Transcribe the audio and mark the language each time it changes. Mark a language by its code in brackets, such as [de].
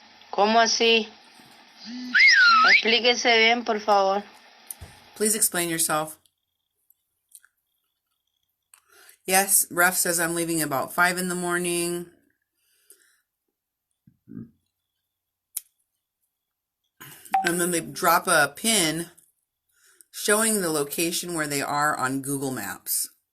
[es] ¿Cómo así? Explíquese bien, por favor. [en] Please explain yourself. Yes, ref says I'm leaving about 5 in the morning. And then they drop a pin showing the location where they are on Google Maps.